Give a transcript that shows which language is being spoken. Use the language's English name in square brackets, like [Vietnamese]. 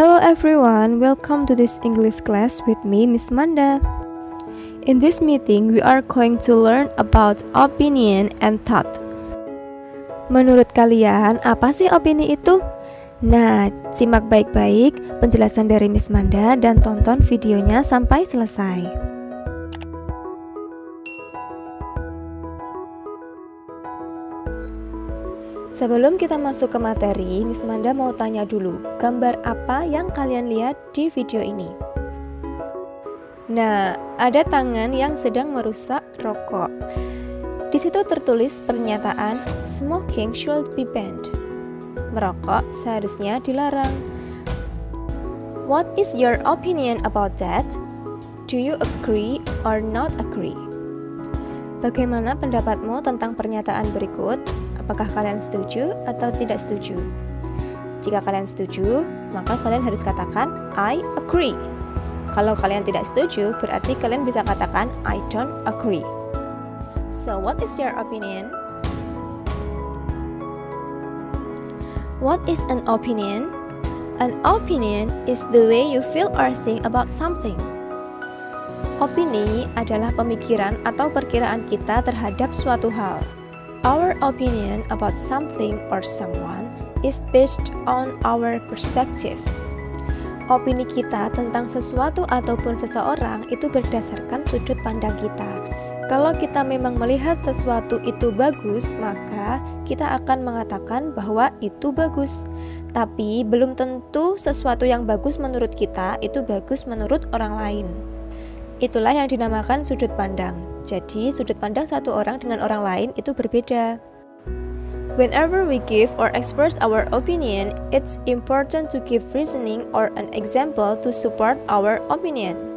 [English] everyone, welcome to this English class with me, Miss Manda. In this meeting, we are going to learn about opinion and thought. [Indonesian] Menurut kalian, apa sih opini itu? Nah, simak baik-baik penjelasan dari Miss Manda dan tonton videonya sampai selesai. Sebelum kita masuk ke materi, Miss Manda mau tanya dulu, gambar apa yang kalian lihat di video ini? Nah, ada tangan yang sedang merusak rokok. Di situ tertulis pernyataan, [English] smoking should be banned. [Indonesian] Merokok seharusnya dilarang. [English] What is your opinion about that? Do you agree or not agree? [Indonesian] Bagaimana pendapatmu tentang pernyataan berikut? Apakah kalian setuju atau tidak setuju? Jika kalian setuju, maka kalian harus katakan [English] I agree. [Indonesian] Kalau kalian tidak setuju, berarti kalian bisa katakan [English] I don't agree. So, what is your opinion? What is an opinion? An opinion is the way you feel or think about something. [Indonesian] Opini adalah pemikiran atau perkiraan kita terhadap suatu hal. [English] Our opinion about something or someone is based on our perspective. [Indonesian] Opini kita tentang sesuatu ataupun seseorang itu berdasarkan sudut pandang kita. Kalau kita memang melihat sesuatu itu bagus, maka kita akan mengatakan bahwa itu bagus. Tapi belum tentu sesuatu yang bagus menurut kita itu bagus menurut orang lain. Itulah yang dinamakan sudut pandang. Jadi, sudut pandang satu orang dengan orang lain itu berbeda. [English] Whenever we give or express our opinion, it's important to give reasoning or an example to support our opinion.